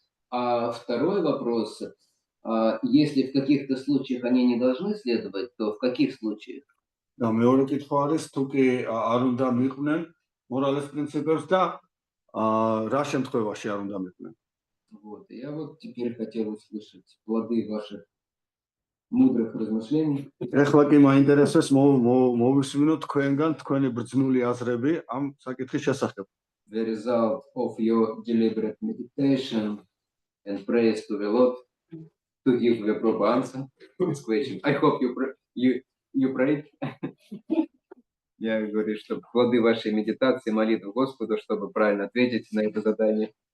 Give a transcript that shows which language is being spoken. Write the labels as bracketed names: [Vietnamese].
[Russian] А второй вопрос, если в каких-то случаях они не должны следовать, то в каких случаях? [Georgian] და მეორე კითხვა არის, თუ კი არ უნდა მიყვნენ მორალის პრინციპებს და რა შემთხვევაში არ უნდა მიყვნენ. [Russian] Вот, я вот теперь хотел услышать плоды ваших мудрых размышлений. [Georgian] ეხლა კი მაინტერესებს მოვისმინოთ თქვენგან თქვენი ბრძნული აზრები ამ საკითხის შესახებ. [English] The result of your deliberate meditation and prayers to the Lord to give the proper answer to this question. I hope you prayed. [Russian] Я говорю, что плоды вашей медитации, молитвы Господу, чтобы правильно ответить на это задание.